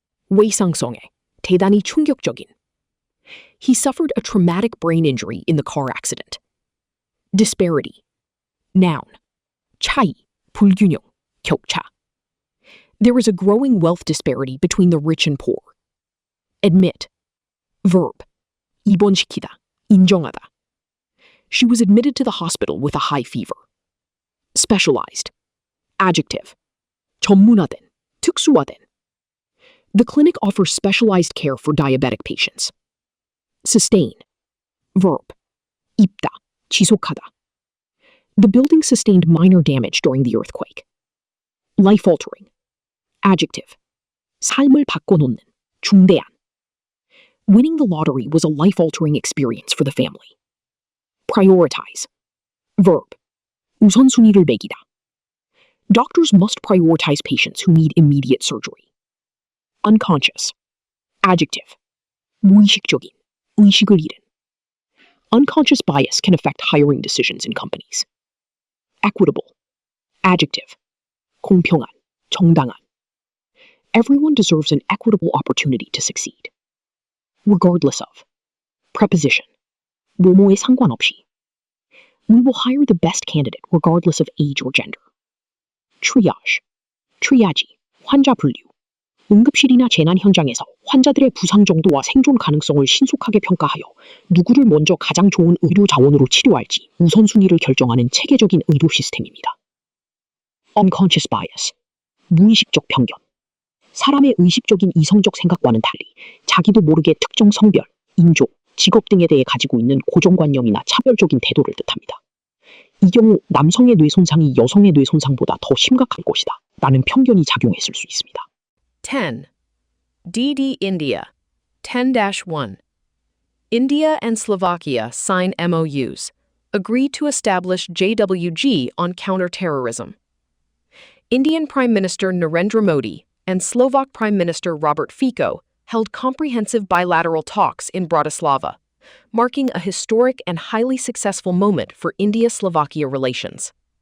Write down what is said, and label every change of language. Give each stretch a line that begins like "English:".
Korean: 외상성애, 대단히 충격적인.
English: He suffered a traumatic brain injury in the car accident. Disparity. Noun.
Korean: 차이, 불균형, 격차.
English: There is a growing wealth disparity between the rich and poor. Admit. Verb.
Korean: 입원시키다, 인정하다.
English: She was admitted to the hospital with a high fever. Specialized. Adjective.
Korean: 전문화된, 특수화된.
English: The clinic offers specialized care for diabetic patients. Sustain. Verb.
Korean: 입다, 지속하다.
English: The building sustained minor damage during the earthquake. Life-altering. Adjective.
Korean: 삶을 바꿔놓는, 중대한.
English: Winning the lottery was a life-altering experience for the family. Prioritize. Verb.
Korean: 우선순위를 매기다.
English: Doctors must prioritize patients who need immediate surgery. Unconscious. Adjective.
Korean: 무의식적인, 의식을 잃은.
English: Unconscious bias can affect hiring decisions in companies. Equitable. Adjective.
Korean: 공평한, 정당한.
English: Everyone deserves an equitable opportunity to succeed. Regardless of. Preposition.
Korean: 뭐뭐에 상관없이.
English: We will hire the best candidate regardless of age or gender. Triage.
Korean: 트리아지, 환자 분류. 응급실이나 재난 현장에서 환자들의 부상 정도와 생존 가능성을 신속하게 평가하여 누구를 먼저 가장 좋은 의료 자원으로 치료할지 우선순위를 결정하는 체계적인 의료 시스템입니다.
English: Unconscious bias.
Korean: 무의식적 편견. 사람의 의식적인 이성적 생각과는 달리 자기도 모르게 특정 성별, 인종, 직업 등에 대해 가지고 있는 고정관념이나 차별적인 태도를 뜻합니다. 이 경우 남성의 뇌 손상이 여성의 뇌 손상보다 더 심각한 것이다 라는 편견이 작용했을 수 있습니다.
English: 10. DD India. 10-1. India and Slovakia sign MOUs, agree to establish JWG on counterterrorism. Indian Prime Minister Narendra Modi and Slovak Prime Minister Robert Fico held comprehensive bilateral talks in Bratislava, marking a historic and highly successful moment for India-Slovakia relations.